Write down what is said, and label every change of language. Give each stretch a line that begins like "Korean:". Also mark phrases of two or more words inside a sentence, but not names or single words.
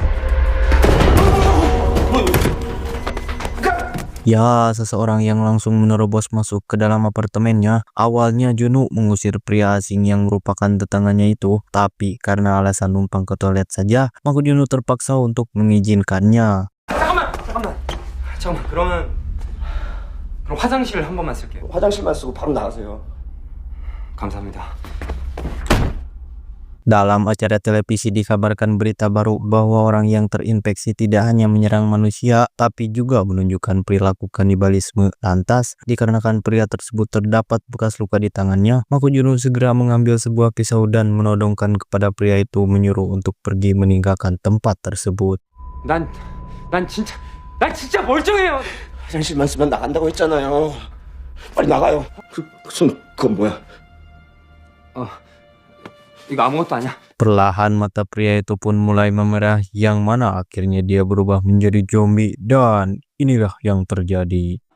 Indonesian: seseorang yang langsung menerobos masuk ke dalam apartemennya. Awalnya Junwoo mengusir pria asing yang merupakan tetangganya itu, tapi karena alasan numpang ke toilet saja, maka Junwoo terpaksa untuk mengizinkannya.
Korean: 잠깐만. 그럼 화장실 한 번만 쓸게요. 화장실만 쓰고 바로 나가세요. 감사합니다.
Indonesian: Dalam acara televisi dikabarkan berita baru bahwa orang yang terinfeksi tidak hanya menyerang manusia, tapi juga menunjukkan perilaku kanibalisme. Lantas, dikarenakan pria tersebut terdapat bekas luka di tangannya, maka Junwoo segera mengambil sebuah pisau dan menodongkan kepada pria itu, menyuruh untuk pergi meninggalkan tempat tersebut.
Korean: 난 진짜 멀쩡해요. 화장실만 쓰면 나간다고 했잖아요. 빨리 나가요. 그건 뭐야? 이거 아무것도 아니야.
Indonesian: Perlahan mata pria itu pun mulai memerah, yang mana akhirnya dia berubah menjadi zombie, dan inilah yang terjadi.